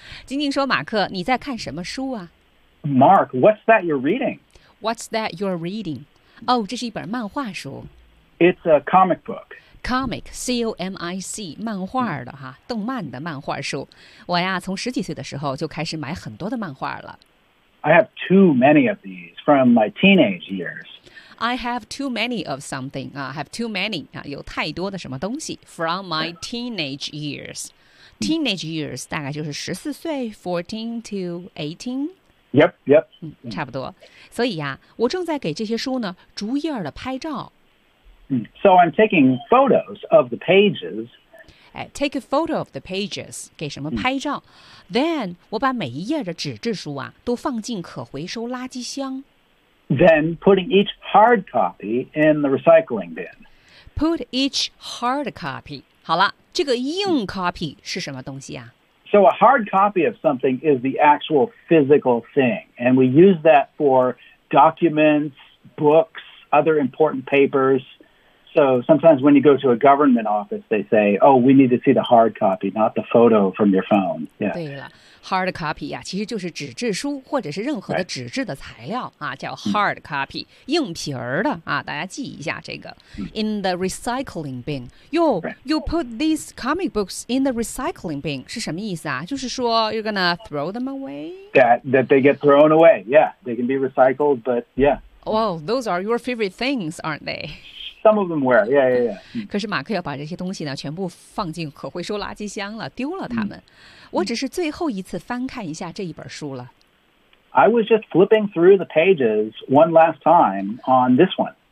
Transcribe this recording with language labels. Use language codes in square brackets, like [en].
[zh] 晶晶说，马克，你在看什么书啊？ [en] Mark, what's that you're reading? What's that you're reading? [zh] 哦，这是一本漫画书。 [en] It's a comic book. [zh] Comic, C-O-M-I-C, 漫画的哈，动漫的漫画书。我呀，从十几岁的时候就开始买很多的漫画了。 [en] I have too many of these from my teenage years. I have too many of something. Have too many. [zh] 有太多的什么东西 [en] from my teenage years. Teenage years [zh] 大概就是十四岁 [en] ,14 to 18. Yep, yep.、 [zh] 差不多。所以呀、我正在给这些书呢逐页的拍照。 [en] So I'm taking photos of the pages. Take a photo of the pages. [zh] 给什么拍照、 [en] Then [zh] 我把每一页的纸质书啊都放进可回收垃圾箱。 [en] Then putting each hard copy in the recycling bin. Put each hard copy. [zh] 好了，这个硬 copy 是什么东西啊？ [en] So a hard copy of something is the actual physical thing. And we use that for documents, books, other important papers. So sometimes when you go to a government office, they say, oh, we need to see the hard copy, not the photo from your phone. Yeah. [zh] 对了。Hard copy 啊，其实就是纸质书或者是任何的纸质的材料啊，叫 hard copy， 硬皮儿的啊，大家记一下这个。 [en] In the recycling bin， you put these comic books in the recycling bin [zh] 是什么意思啊？就是说 [en] you're gonna throw them away？ That they get thrown away. Yeah, they can be recycled, but yeah. Well, those are your favorite things, aren't they? Some of them were, yeah. [zh] 可是马克要把这些东西呢全部放进可回收垃圾箱了，丢了它们。我只是最后一次翻看一下这一本书了。 [en] I was just flipping through the pages one last time on this one.